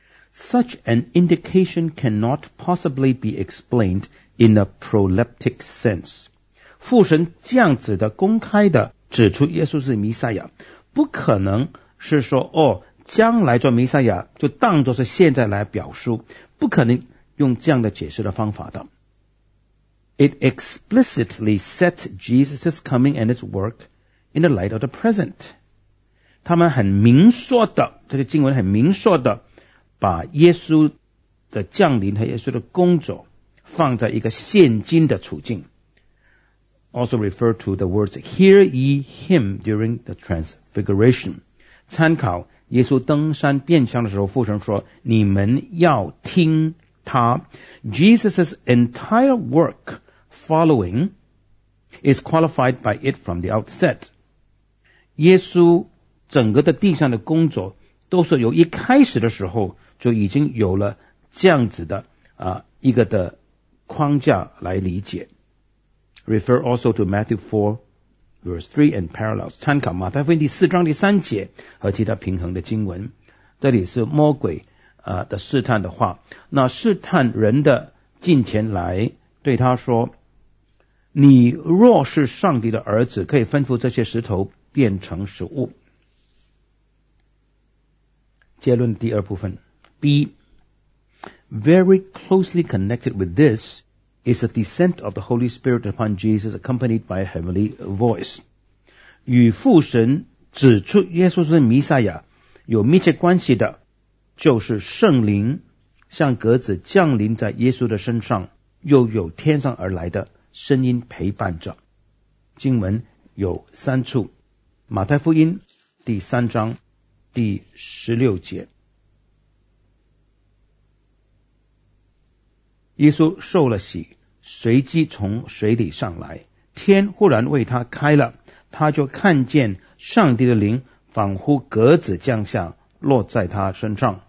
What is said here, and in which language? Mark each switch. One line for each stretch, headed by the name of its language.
English: Such an indication cannot possibly be explained in a proleptic sense.
Chinese: 父神这样子的公开的指出耶稣是弥赛亚，不可能是说哦，将来做弥赛亚就当作是现在来表述，不可能用这样的解释的方法的。
English: It explicitly sets Jesus' coming and his work in the light of the present.
Chinese: 他们很明说的，这些经文很明说的把耶稣的降临和耶稣的工作放在一个现今的处境。
English: Also refer to the words Hear ye him during the transfiguration.
Chinese: 参考耶稣登山变相的时候，父神说你们要听他。
English: Jesus' entire work following is qualified by it from the outset.
Chinese: 耶稣整个的地上的工作都是由一开始的时候就已经有了这样子的一个的框架来理解。
English: Refer also to Matthew 4 verse 3 and parallels.
Chinese: 参考马太福音第四章第三节和其他平衡的经文。这里是魔鬼的试探的话，那试探人的近前来对他说，你若是上帝的儿子，可以吩咐这些石头变成食物。结论第二部分
English: B, very closely connected with this is the descent of the Holy Spirit upon Jesus accompanied by a heavenly voice.
Chinese: 与父神指出耶稣是弥赛亚有密切关系的就是圣灵像鸽子降临在耶稣的身上，又有天上而来的声音陪伴着。经文有三处，马太福音第三章第十六节，耶稣受了洗，随即从水里上来，天忽然为他开了，他就看见上帝的灵仿佛鸽子降下落在他身上。